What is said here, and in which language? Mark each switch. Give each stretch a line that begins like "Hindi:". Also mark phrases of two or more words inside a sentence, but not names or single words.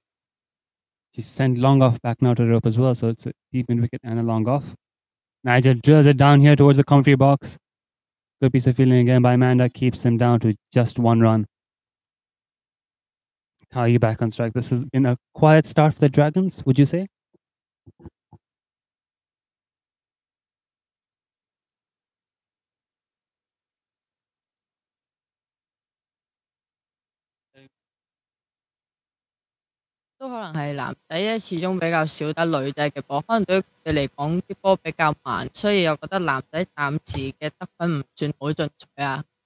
English: She's sent long off back now to the rope as well, so it's a deep mid wicket and a long off. Nigel drills it down here towards the commentary box. Good piece of fielding again by Amanda, keeps them down to just 1 run. Caillou back on strike. This has been a quiet start for the Dragons, would you say?
Cantonese: 都可能係男仔咧，始終比較少得女仔嘅波，可能對佢哋嚟講啲波比較慢，所以我覺得男仔暫時嘅得分唔算好進取啊。